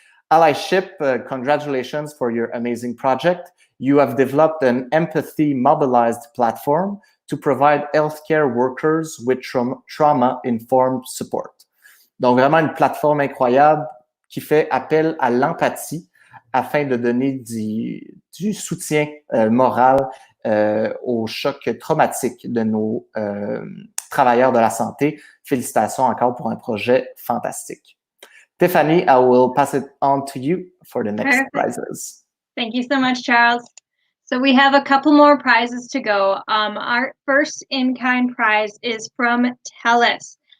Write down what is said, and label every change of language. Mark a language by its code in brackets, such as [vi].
[en] Allyship, congratulations for your amazing project. You have developed an empathy-mobilized platform to provide healthcare workers with trauma-informed support. [fr] Donc, vraiment une plateforme incroyable qui fait appel à l'empathie afin de donner du soutien moral au choc traumatique de nos travailleurs de la santé. Félicitations encore pour un projet fantastique. [en] Tiffany, I will pass it on to you for the next prizes. Thank you so much, Charles. So we have a couple more prizes to go. Our first in-kind prize is from TELUS.